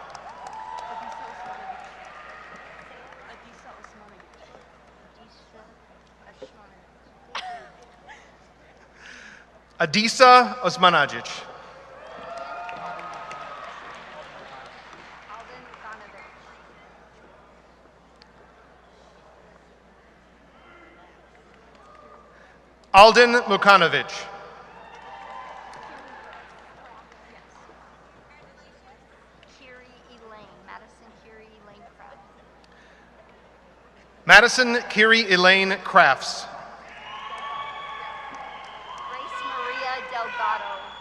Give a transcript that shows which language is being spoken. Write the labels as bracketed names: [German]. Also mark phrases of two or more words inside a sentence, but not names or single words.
[English] Adisa Osmanagic. Alden Mukanovic. Kiri Elaine. Madison Kiri Elaine Kraft. Madison Kiri Elaine Crafts. Grace Maria Delgado.